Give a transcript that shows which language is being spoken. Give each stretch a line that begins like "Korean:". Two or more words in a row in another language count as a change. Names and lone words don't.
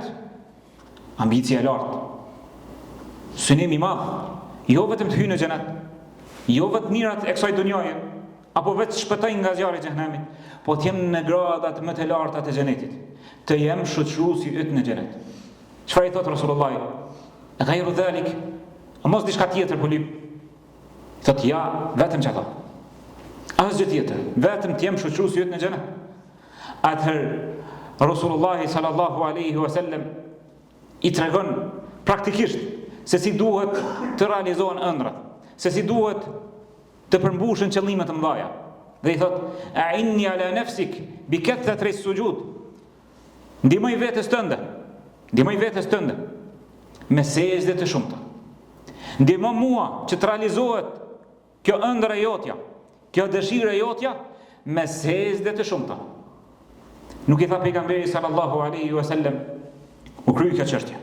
Albanian: Ambicia e lartë, synim i madh, jo vetëm të hyjë në xhenet, jo vetëm mirat e kësaj dunjaje, apo vetë shpëtoj nga zjarri i xhenemit, po të jem në gradat më të larta të xhenetit, të jem shoqëruesi yt në xhenet. Çfarë i thot Rasulullah?
Arabic: غير ذلك,
Albanian: mos diçka tjetër po lip. Thot: "Ja, vetëm çato. Asgjë tjetër, vetëm të jem shoqëruesi yt në xhenet." Atëherë Rasulullah
Arabic: صلى الله عليه وسلم
Albanian: i tregon praktikisht se si duhet të realizohen ëndrat, se si duhet të përmbushen qëllime të mëdha. Dhe i thot:
Arabic: "أعني على نفسك بكثرة السجود."
Albanian: Ndihmoj vetes tënde me sejdë të shumta. Ndihmo mua që të realizohet kjo ëndër e jotja, kjo dëshirë e jotja, me sejdë të shumta. Nuk i tha pejgamberi
Arabic: صلى الله عليه وسلم,
Albanian: u kry kjo çështje.